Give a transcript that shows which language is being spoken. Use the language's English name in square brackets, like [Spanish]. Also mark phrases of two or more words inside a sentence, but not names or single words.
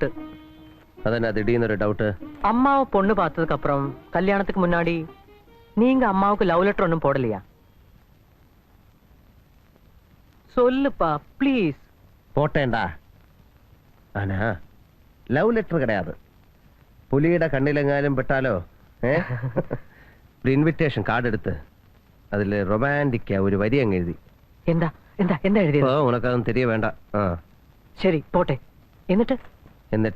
[Tamil] அதென்ன திடீர்னு ஒரு டவுட்? அம்மாவை பொண்ணு பார்த்ததுக்கு அப்புறம் கல்யாணத்துக்கு முன்னாடி நீங்க அம்மாவுக்கு [English] love letter [Tamil] ஒன்றும் போடலையா? சொல்லுப்பா ப்ளீஸ். போட்டேன்டா. ஆனா [English] love letter [Tamil] கிடையாது. [Malayalam] പുലിയുടെ കണ്ണിലെങ്ങാനും പെട്ടാലോ ഒരു [English] invitation card [Malayalam] എടുത്ത് അതിൽ റൊമാൻറ്റിക്കാ ഒരു വരി അങ്ങ് എഴുതി. എന്താ എന്താ എന്താ എഴുതിയത്? [Tamil] உனக்கதொன்னும் தெரிய வேண்டா. [Malayalam] ശരി പോട്ടെ. എന്നിട്ട്